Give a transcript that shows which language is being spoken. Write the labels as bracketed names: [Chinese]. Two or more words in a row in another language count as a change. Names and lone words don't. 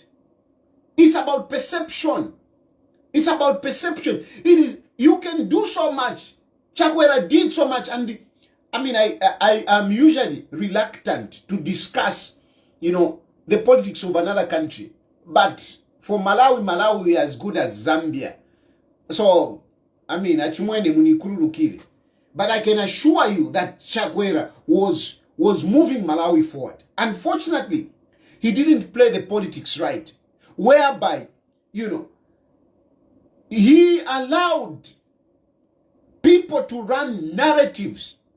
[English] It's about perception. It's about perception. You can do so much. Chakwera did so much, and I am usually reluctant to discuss, the politics of another country. But for Malawi is as good as Zambia. [Nyanja] So, achumwene munikururukire. [English] But I can assure you that Chakwera was moving Malawi forward. Unfortunately, he didn't play the politics right, whereby, he allowed people to run narratives.